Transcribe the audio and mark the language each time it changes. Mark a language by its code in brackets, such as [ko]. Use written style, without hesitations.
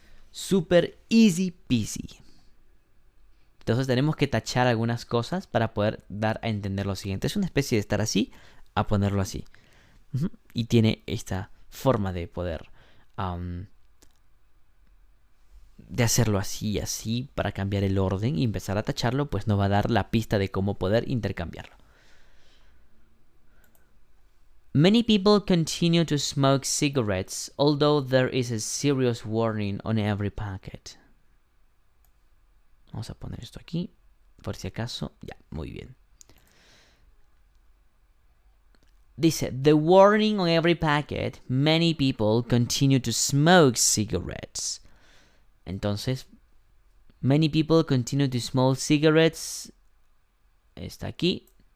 [en] Super easy peasy. [es] Entonces tenemos que tachar algunas cosas para poder dar a entender lo siguiente. Es una especie de estar así a ponerlo así. Y tiene esta forma de poder de hacerlo así y así para cambiar el orden y empezar a tacharlo, pues nos va a dar la pista de cómo poder intercambiarlo. [en] Many people continue to smoke cigarettes, although there is a serious warning on every packet. [es] Vamos a poner esto aquí, por si acaso. Ya, muy bien. [en] Dice, the warning on every packet, many people continue to smoke cigarettes. [es] Entonces, [en] many people continue to smoke cigarettes. [es] Está aquí.